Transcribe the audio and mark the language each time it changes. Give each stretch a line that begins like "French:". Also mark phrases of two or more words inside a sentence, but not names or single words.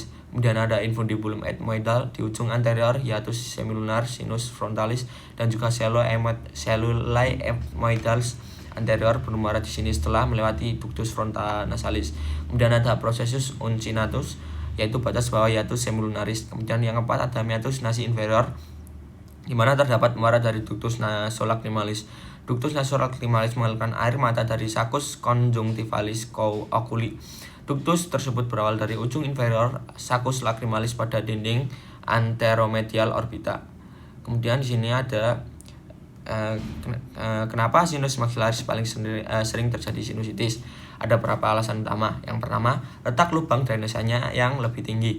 Indonesian: Kemudian ada
Latin: infundibulum ethmoidal
Indonesian: di ujung anterior,
Latin: hiatus semilunar, sinus frontalis,
Indonesian: dan juga
Latin: cellulae ethmoidalis anterior
Indonesian: bermuara di sini setelah melewati
Latin: ductus frontanasalis.
Indonesian: Kemudian ada
Latin: processus uncinatus,
Indonesian: yaitu batas bawah
Latin: hiatus semilunaris.
Indonesian: Kemudian yang keempat ada
Latin: meatus nasi inferior,
Indonesian: di mana terdapat muara dari
Latin: ductus nasolacrimalis. Ductus nasolacrimalis
Indonesian: mengeluarkan air mata dari
Latin: saccus conjunctivalis oculi.
Indonesian: Ductus tersebut berawal dari ujung inferior
Latin: saccus lacrimalis
Indonesian: pada dinding anteromedial orbita. Kemudian di sini ada kenapa
Latin: sinus maxillaris
Indonesian: paling sering terjadi sinusitis. Ada beberapa alasan utama. Yang pertama, letak lubang drainasenya yang lebih tinggi.